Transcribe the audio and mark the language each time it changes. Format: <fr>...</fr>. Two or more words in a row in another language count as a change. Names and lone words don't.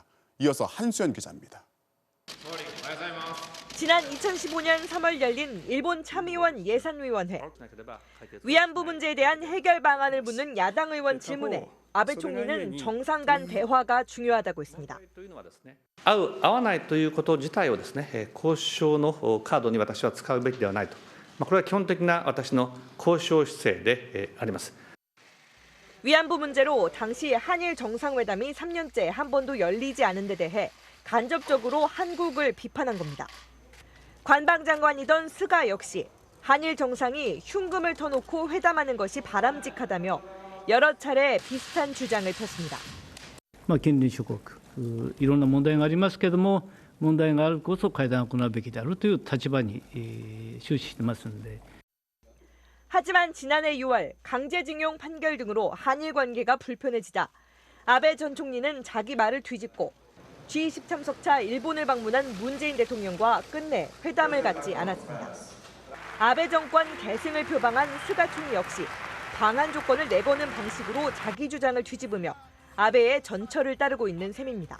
<ko>이어서 한수연 기자입니다. 지난 2015년 3월 열린 일본 참의원 예산위원회. 위안부 문제에 대한 해결 방안을 묻는 야당 의원 질문에 아베 총리는 정상 간 대화가 중요하다고 했습니다.</ko> <ja>合う合わないということ自体をですね、交渉のカードに私は使うべきではないと。これは基本的な私の交渉姿勢であります。</ja> <ko>위안부 문제로 당시 한일 정상회담이 3년째 한 번도 열리지 않은 데 대해 간접적으로 한국을 비판한 겁니다. 관방장관이던 스가 역시 한일 정상이 흉금을 터놓고 회담하는 것이 바람직하다며 여러 차례 비슷한 주장을 폈습니다.</ko> <ja>近隣諸国いろんな問題がありますけれども問題があるこそ会談を行うべきであるという立場に終始してますので</ja> <ko>하지만 지난해 6월 강제징용 판결 등으로 한일 관계가 불편해지자 아베 전 총리는 자기 말을 뒤집고 G20 참석차 일본을 방문한 문재인 대통령과 끝내 회담을 갖지 않았습니다. 아베 정권 계승을 표방한 스가 총리 역시 방한 조건을 내거는 방식으로 자기 주장을 뒤집으며 아베의 전철을 따르고 있는 셈입니다.</ko>